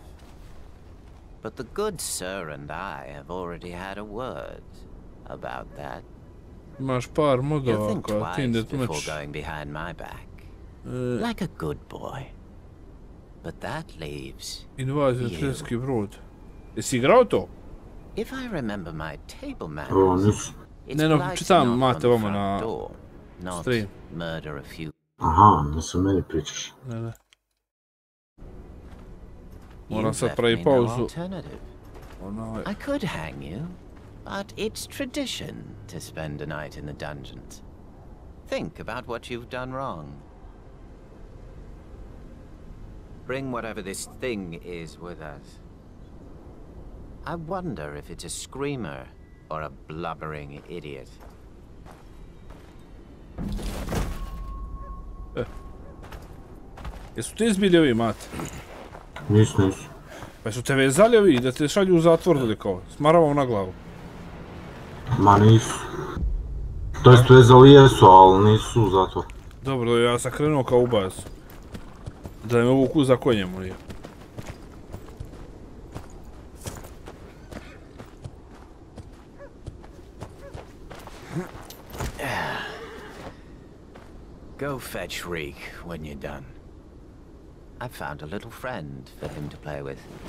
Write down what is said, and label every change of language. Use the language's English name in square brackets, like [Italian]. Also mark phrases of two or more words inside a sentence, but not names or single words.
[English] But the good sir and I have already had a word about that. You'll think twice before going behind my back. Like a good boy. But that leaves you. [Croatian] Jesi igrao to? [English] If I remember my table manners, it's [Croatian] čitam mate vama na stream. [English] Murder a few. [Croatian] Aha, nisam meni pričaš. Ne. Moram sad pravi pauzu. [English] I could hang you, but it's tradition to spend a night in the dungeons. Think about what you've done wrong. Bring whatever this thing is with us. I wonder if it's a screamer or a blubbering idiot. [Croatian] Jesu te izbili ovi, mate? Nisu. Pa su te vezali ovi da te šalju u zatvor ili kao? S maravom na glavu. Ma nisu. To jest vezali jesu, ali nisu u zatvor. Dobro, ja sam krenuo kao u bazu. Da me uvuku za konjem ili. [English] Go fetch Reek when you're done. I found a little friend for him to play with.